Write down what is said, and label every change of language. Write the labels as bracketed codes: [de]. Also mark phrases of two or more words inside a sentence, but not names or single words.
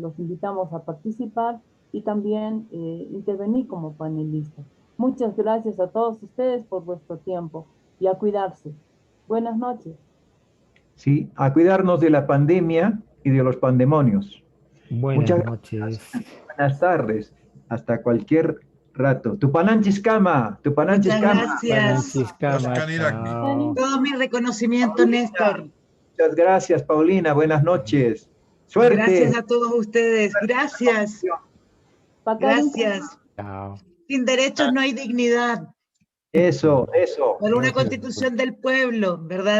[es] Los invitamos a participar y también intervenir como panelistas. Muchas gracias a todos ustedes por vuestro tiempo y a cuidarse. Buenas noches. Sí, a cuidarnos de la pandemia y de los pandemonios. Buenas noches. Buenas tardes. Hasta cualquier rato. [qu] Tupananchis Kama. Tupananchis Kama. [es] Gracias. Todo mi reconocimiento, Néstor. Muchas gracias, Paulina. Buenas noches. Suerte. Gracias a todos ustedes. Gracias. Gracias. Chao. Sin derechos no hay dignidad. Eso. Por una constitución del pueblo, verdadera.